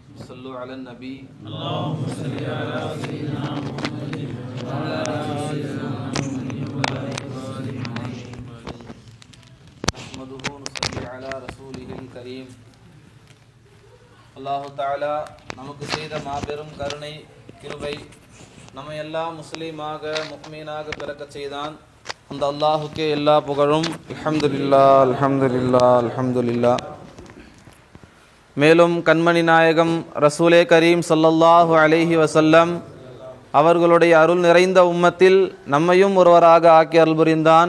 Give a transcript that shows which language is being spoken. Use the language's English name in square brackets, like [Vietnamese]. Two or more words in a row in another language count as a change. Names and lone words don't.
[Arabic] صلوا على النبي اللهم صل على سيدنا محمد وعلى آل سيدنا محمد وعلى آل محمد نحمده ونصلي على رسوله الكريم. [Tamil] அல்லாஹு தஆலா நமக்கு செய்த மாபெரும் கருணை கிருபை, நம்மை எல்லாம் முஸ்லீமாக முஃமினாக பிறக்கச் செய்தான். அந்த அல்லாஹுக்கே எல்லா புகழும். [Arabic] الحمد لله الحمد لله الحمد لله. [Tamil] மேலும் கண்மணி நாயகம் ரசூலே கரீம் [Arabic] صلى الله عليه وسلم [Tamil] அவர்களுடைய அருள் நிறைந்த உம்மத்தில் நம்மையும் ஒருவராக ஆக்கி அருள் புரிந்தான்.